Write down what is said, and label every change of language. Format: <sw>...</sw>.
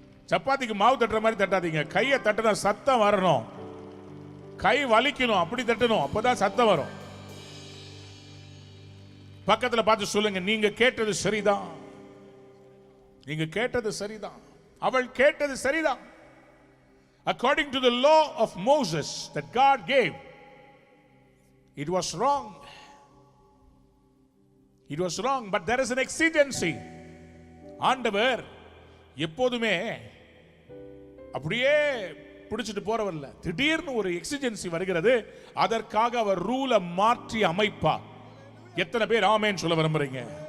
<ta>சப்பாத்திக்கு மாவு தட்டுற மாதிரி தட்டாதீங்க. கையை தட்டினா சத்தம் வரணும், கை வலிக்கணும், அப்படி தட்டணும், அப்பதான் சத்தம் வரும். பக்கத்துல பார்த்து சொல்லுங்க, நீங்க கேட்டது சரிதான், நீங்க கேட்டது சரிதான், அவள் கேட்டது சரிதான்.</ta> <en>According to the law of Moses that God gave, it was wrong. It was wrong, but there is an exigency.</en> <ta>ஆண்டவர் எப்போதுமே அப்படியே பிடிச்சிட்டு போறவல்ல, திடீர்னு ஒரு எக்ஸிஜென்சி வருகிறது, அதற்காக அவர் ரூலை மாற்றி அமைப்பார். எத்தனை பேர் ஆமென் சொல்ல விரும்புறீங்க?</ta>